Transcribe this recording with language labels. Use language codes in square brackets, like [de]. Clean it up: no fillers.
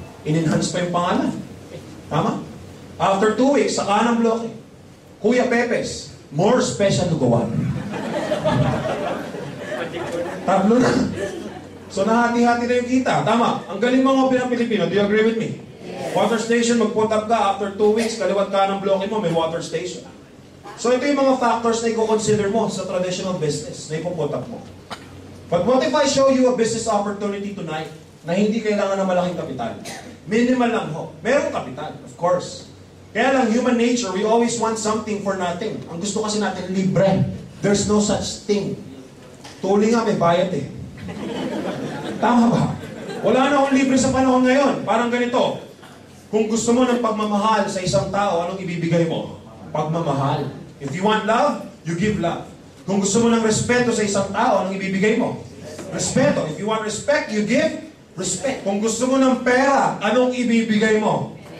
[tl] In-enhance pa yung pangalan. Tama? After 2 weeks, sa kanang bloke, Kuya Pepes, more special lugawan. Tatlo na. So nahati-hati na yung kita. Tama? Ang galing mga opera Pilipino. [en] Do you agree with me? [tl] Water station, mag-put up ka, after 2 weeks, kaliwat ka ng bloke mo, may water station. So ito yung mga factors na i-consider mo sa traditional business na ipuput up mo. [en] But what if I show you a business opportunity tonight [tl] na hindi kailangan ng malaking kapital? Minimal lang ho. Merong kapital, [en] of course. Kaya lang, human nature, we always want something for nothing. [tl] Ang gusto kasi natin, libre. [en] There's no such thing. [tl] Tuli nga, may bayad eh. Tama ba? Wala na akong libre sa panahon ngayon. Parang ganito. Kung gusto mo ng pagmamahal sa isang tao, anong ibibigay mo? Pagmamahal. [en] If you want love, you give love. [tl] Kung gusto mo ng respeto sa isang tao, anong ibibigay mo? Respeto. [en] If you want respect, you give respect. [tl] Kung gusto mo ng pera, anong ibibigay mo?